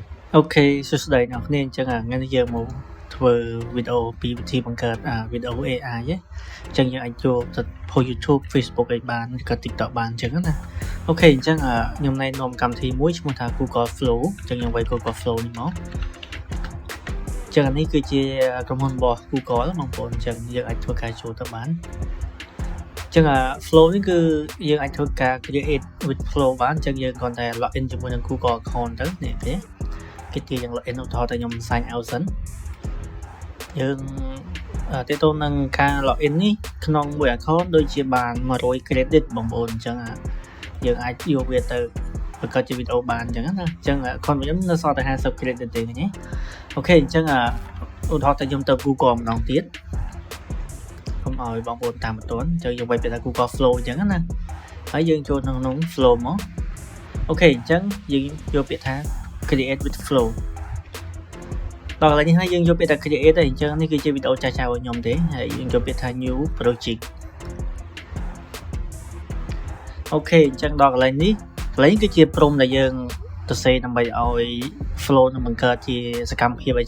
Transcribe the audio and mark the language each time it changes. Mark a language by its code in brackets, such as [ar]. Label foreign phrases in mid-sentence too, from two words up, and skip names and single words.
[km] អូខេសួស្តីអ្នកនាងអញ្ចឹងថ្ងៃនេះយើងមកធ្វើវីដេអូពីវិធីបង្កើតវីដេអូ AI អញ្ចឹងយើងអាចចូលទៅ post YouTube Facebook អីបានឬក៏ TikTok បានអញ្ចឹងណាអូខេអញ្ចឹងខ្ញុំណែនាំកម្មវិធីមួយឈ្មោះថា Google Flow អញ្ចឹង យើងវាយ Google Flow នេះមកអញ្ចឹងនេះគឺជាក្រុមហ៊ុនរបស់ Google បងប្អូនអញ្ចឹងយើងអាចធ្វើការចូលទៅបានអញ្ចឹងFlow នេះគឺយើងអាចធ្វើការ [en] create with Flow [km] បានអញ្ចឹងយើងគ្រាន់ តែ login ជាមួយនឹង Google account ទៅនេះទេគេទាញ login ឧទាហរណ៍តែខ្ញុំ [en] sign out [km] សិនយើងទាក់ទងនឹងការ login នេះក្នុងមួយ account ដូចជាបាន100 credit បងប្អូនអញ្ចឹងយើងអាចយកវាទៅបង្កើតជាវីដេអូបានអញ្ចឹងណាអញ្ចឹង account របស់ខ្ញុំនៅសល់តែ50 credit ទេឃើញទេអូខេអញ្ចឹងឧទាហរណ៍តែខ្ញុំទៅ Google ម្ដងទៀតកុំឲ្យបងប្អូនតាមមិនទាន់អញ្ចឹងយើងវាយពាក្យថា Google Flow អញ្ចឹងណាហើយយើងចូលក្នុង Flow មកអូខេអញ្ចឹងយើងយកពាក្យថា [en] create with flow [km] ដល់កន្លែងនេះហើយយើងយកពាក្យថា create ទេអញ្ចឹងនេះគឺជាវីដេអូចាស់ៗរបស់ខ្ញុំទេហើយយើងយកពាក្យថា [en] new project [km] អូខេអញ្ចឹងដល់កន្លែងនេះកន្លែងគឺជា prompt ដែលយើងទៅសេដើម្បីឲ្យ flow នឹងបង្កើតជាសកម្មភាពអីចឹង